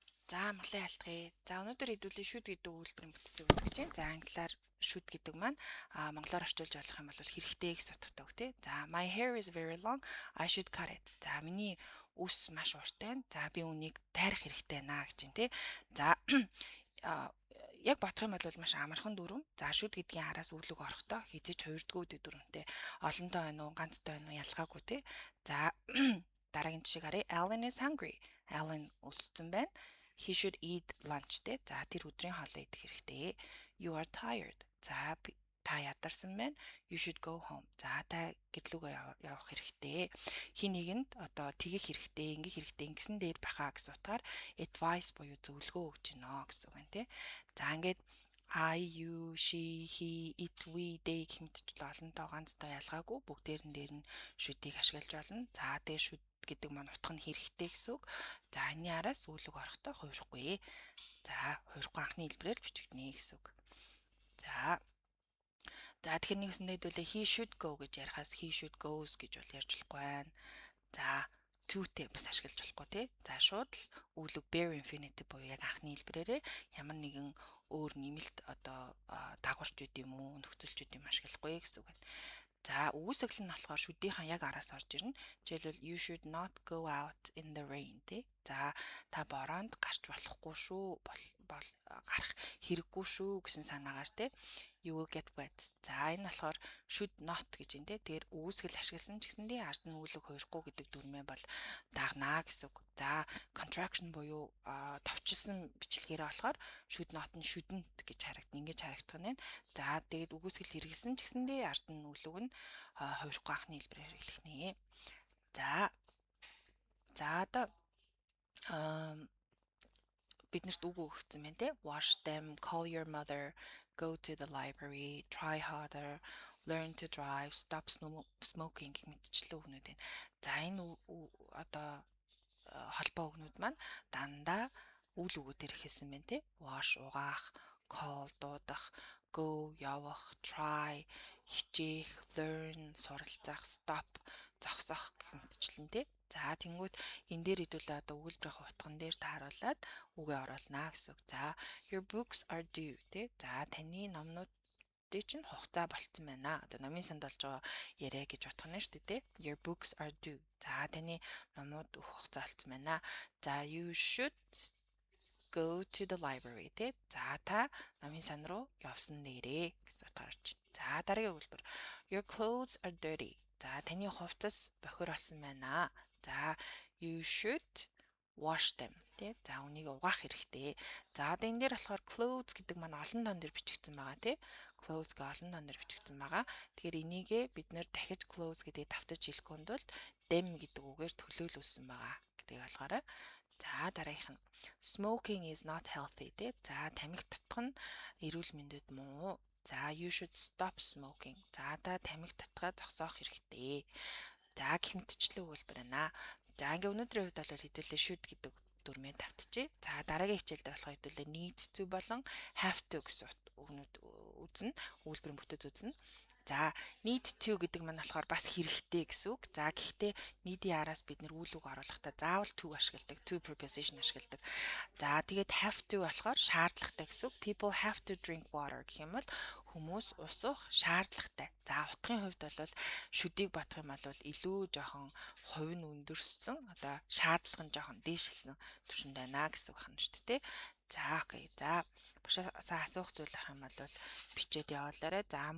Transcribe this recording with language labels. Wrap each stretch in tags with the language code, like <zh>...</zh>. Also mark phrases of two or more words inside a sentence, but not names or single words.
<mn>За амглан ялтгая. За өнөөдөр хэдүүлээ should гэдэг үйлдвэрийн бүтцийг үзэж чинь. За англиар should гэдэг маань монголоор орчуулж болох юм бол хэрэгтэй гэж утгатай үг тий.</mn> <en>За my hair is very long. I should cut it.</en> <mn>За миний үс маш урттай байна. За би үнийг тайрах хэрэгтэй байна гэж чинь тий. За яг бодох юм бол маш амархан дүрм. За should гэдгийн араас үл үг орохдоо хизэж хоёрдугаар үе дүрмтэй. Олонтой байна уу, ганцтай байна уу ялгаагүй тий. За дараагийн жишээ харъя.</mn> <en>Alan is hungry. Alan</en> <mn>өссөн байна.</mn> <en>He should eat lunch те.</en> <mn>За тэр өдрийн хоолоо идэх хэрэгтэй.</mn> <en>You are tired.</en> <mn>За та ядарсан байна.</mn> <en>You should go home.</en> <mn>За та гэрлүүгөө явах хэрэгтэй. Хин нэгэнд одоо тэгэх хэрэгтэй, ингэх хэрэгтэй ингэсэн дээр бахаа гэсэн утгаар advice буюу зөвлөгөө өгч гинэ гэсэн үг байна те. За ингээд</mn> <en>I, you, she, he, it, we, they</en> <mn>гэх мэтчил олонтоо ганцтай ялгаагүй бүгдээрэн дээр нь should-ийг ашиглаж болно. За дээр should гэдэг маань утга нь хэрэгтэй гэсэн үг. За энэ араас үл үг орохдоо хувирахгүй. За хувирахгүй анхны хэлбэрээр бичигдэнэ гэсэн үг. За тэгэхээр нэг үсэндээ хэдүүлээ</mn> <en>he should go</en> <mn>гэж ярихаас</mn> <en>he should goes</en> <mn>гэж бол ярьж болохгүй байна. За to-тэй бас ашиглаж болохгүй тий. За шууд л үл үг</mn> <en>bare infinitive</en> <mn>буюу яг анхны хэлбэрээрээ ямар нэгэн өөр нэмэлт одоо дагварч үт юм уу нөхцөлч үт юм ашиглахгүй гэсэн үг байна. За үүсгэл нь болохоор should-ийнхан яг араас орж ирнэ.</mn> <en>Жишээлбэл you should not go out in the rain тий.</en> <mn>За та бороонд гарч болохгүй шүү. Гарах хэрэггүй шүү гэсэн санаагаар тий.</mn> <en>You will get wet.</en> <mn>За энэ болохоор</mn> <en>should not</en> <mn>гэж юм тий. Тэгэхээр үүсгэл ашигласан ч гэсэндээ ард нь үл үг хувирахгүй гэдэг дүрмээ бол дагнаа гэсэн үг. За contraction буюу товчилсан бичлэгээр болохоор</mn> <en>should not</en> <mn>нь shouldn't гэж харагдана. Ингэж харагдах нь байна. За тэгээд үгүйсгэл хэрэгэлсэн ч гэсэндээ ард нь үл үг нь хувирахгүй анхны хэлбэрээр хэрэглэх нэ. За одоо биднэрт үг өгсөн байна те.</mn> <en>Wash them, call your mother, go to the library, try harder, learn to drive, stop smoking</en> <mn>гэх мэтчлэн үгнүүд байна. За энэ одоо холбоо үгнүүд маань дандаа үл өгөөдөр хэлсэн байна те. Wash угаах, call дуудах, go явах, try хичээх, learn суралцах, stop зогсоох гэх мэтчлэн те. За тэнгуут энэ дээр хэдүүлээ одоо өгүүлбэрийн утган дээр тааруулаад үгээ оруулнаа гэсэн үг.</mn> <en>За your books are due тий.</en> <mn>За таны номнуудын чинь хугацаа болцсон байна. Одоо номын санд болж байгаа яриа гэж утгана шүү дээ тий.</mn> <en>Your books are due.</en> <mn>За таны номууд өгөх хугацаа болцсон байна.</mn> <en>За you should go to the library тий.</en> <mn>За та номын сан руу явсан нэрээ гэсэн утгаар чинь. За дараагийн өгүүлбэр.</mn> <en>Your clothes are dirty.</en> <mn>За таны хувцас бохир болсон байна.</mn> <en>За you should wash them тий.</en> <mn>За үнийг угаах хэрэгтэй. За одоо энэ дээр болохоор clothes гэдэг маань олон тоон дээр бичигдсэн байгаа тий. Clothes гэ олон тоон дээр бичигдсэн байгаа. Тэгэхээр энийгээ бид нэр дахиж clothes гэдгийг давтаж хэлэхэд бол them гэдэг үгээр төлөөлүүлсэн байгаа гэдгийг ойлгоорой.</mn> <en>За дараагийнх нь smoking is not healthy тий.</en> <mn>За тамхи татах нь эрүүл мэндэд муу.</mn> <en>За you should stop smoking.</en> <mn>За та тамхи татгаа зогсоох хэрэгтэй. За гэх мэтчлэн өгүүлбэр байна. За ингээ өнөөдрийн хувьд бол хэдүүлээ should гэдэг дүрмээ давтчихъя. За дараагийн хичээлд болохоор хэдүүлээ</mn> <en>needs to</en> <mn>болон</mn> <en>have to</en> <mn>гэсэн үгнүүд үзнэ. Өгүүлбэрийн бүтэц үзнэ. За</mn> <en>need to</en> <mn>гэдэг маань болохоор бас хэрэгтэй гэсэн үг. За гэхдээ need-ийн араас бид нэр үл үг оруулахдаа заавал to ашигладаг,</mn> <en>to preposition</en> <mn>ашигладаг. За тэгээд</mn> <en>have to</en> <mn>болохоор шаардлагатай гэсэн үг.</mn> <en>People have to drink water</en> <mn>гэх юм бол хүмүүс ус уух шаардлагатай. За утгын хувьд бол should-ийг бодох юм бол илүү жоохон хувь нь өндөрсөн, одоо шаардлага нь жоохон дээшилсэн түвшинд байна гэсэн үг хана шүү дээ. За окей. За бушаасаа асуух зүйл ах юм бол бичээд явуулаарай.</mn>